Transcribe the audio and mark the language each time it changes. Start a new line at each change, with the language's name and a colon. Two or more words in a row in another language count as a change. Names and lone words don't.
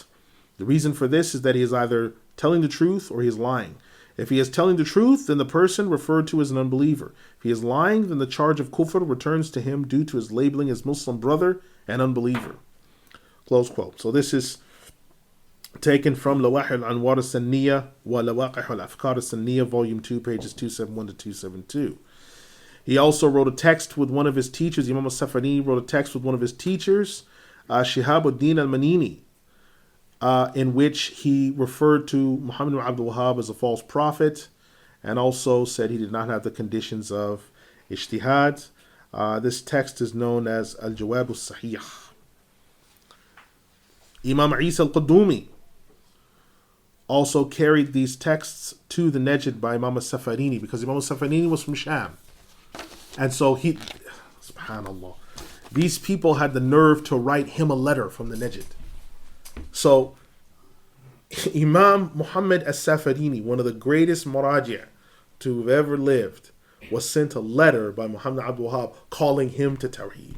English: The reason for this is that he is either telling the truth or he is lying. If he is telling the truth, then the person referred to as an unbeliever. If he is lying, then the charge of kufr returns to him due to his labeling as Muslim brother and unbeliever. Close quote. So this is taken from Lawah al-Anwar al-Sanniya wa Lawaqih al-Afkar al-Sanniya, volume 2, pages 271 to 272. He also wrote a text with one of his teachers. Imam al-Safani wrote a text with one of his teachers, Shihabuddin al-Manini, in which he referred to Muhammad ibn Abdul Wahhab as a false prophet and also said he did not have the conditions of ijtihad. This text is known as Al-Jawab al-Sahih. Imam Isa al-Qudumi also carried these texts to the Najd by Imam al-Safarini because Imam al-Safarini was from Sham. And so he, subhanAllah, these people had the nerve to write him a letter from the Najd. So, Imam Muhammad al-Safarini, one of the greatest muraji' to have ever lived, was sent a letter by Muhammad Abdul Wahhab calling him to Tawheed.